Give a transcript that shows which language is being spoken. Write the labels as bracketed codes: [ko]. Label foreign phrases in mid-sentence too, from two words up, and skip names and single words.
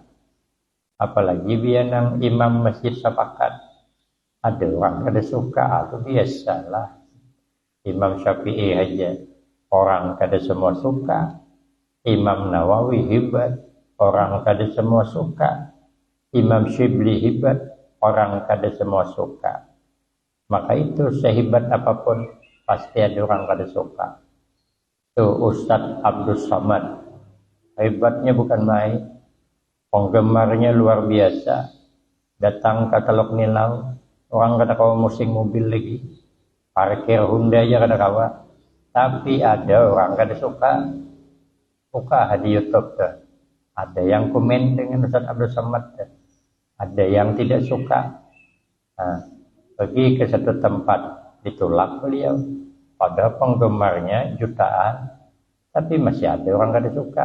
[id] Apalagi bianang Imam Masjid Sepakat, ada orang kada suka, atau biasalah. Imam Syafi'i aja orang kada semua suka. Imam Nawawi hebat, orang kada semua suka. Imam Syibli hebat, orang kada semua suka. Maka itu sehebat apapun pasti ada orang kada suka. Tuh Ustadz Abdul Somad, hebatnya bukan main. Penggemarnya luar biasa. Datang ke Teluk Nilau, [bjn] orang kada kawa musing mobil lagi. Parkir Honda aja kada kawa. Tapi ada orang kada suka. [id] Buka di YouTube tuh. Ada yang komen dengan Ustaz Abdul Somad tuh. Ada yang tidak suka. Nah, pergi ke satu tempat, ditolak beliau. Pada penggemarnya jutaan, tapi masih ada orang kada suka.